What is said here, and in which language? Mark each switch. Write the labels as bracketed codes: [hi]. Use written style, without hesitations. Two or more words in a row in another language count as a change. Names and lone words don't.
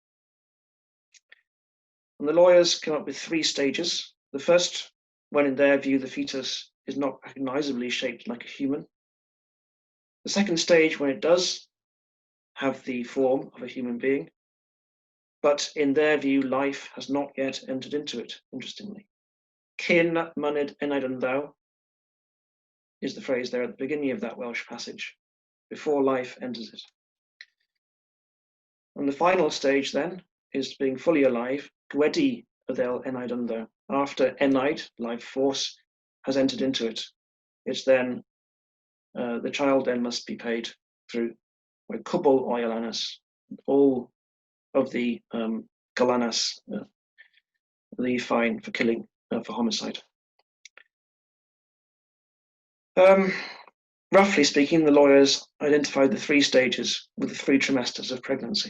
[en] And the lawyers come up with 3 stages. The first, when in their view the fetus is not recognizably shaped like a human. The second stage, when it does have the form of a human being, but in their view life has not yet entered into it, interestingly. [cy] Cyn myned enaid yn thou [en] is the phrase there at the beginning of that Welsh passage, before life enters it. And the final stage then is being fully alive, [cy] gwedi adel enaid yn thou. [en] After enaid, life force, has entered into it, it's then, the child then must be paid through [cy] cwbl o alanas, [en] all of the galanas, the fine for killing, for homicide. Roughly speaking, the lawyers identified the 3 stages with the 3 trimesters of pregnancy.